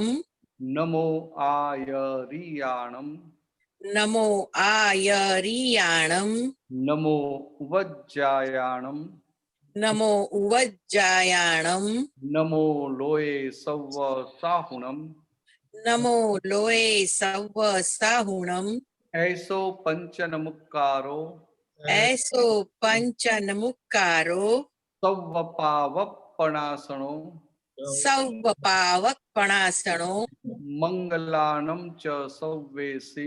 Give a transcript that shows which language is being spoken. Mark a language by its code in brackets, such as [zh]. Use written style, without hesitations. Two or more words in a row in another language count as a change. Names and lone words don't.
[pra] નમો આયરિયાણમ. નમો આયરિયાણમ. નમો ઉવજ્જાયાણમ. નમો ઉવજ્જાયાણમ. નમો લોય સવ સાહુણમ. नमो लोए सव्व साहुणम ऐसो पंचनमुक्कारो ऐसो पंचनमुक्कारो सव्वपावपणासनो सव्व पावकपणासणो मंगलानं च सव्वेसिं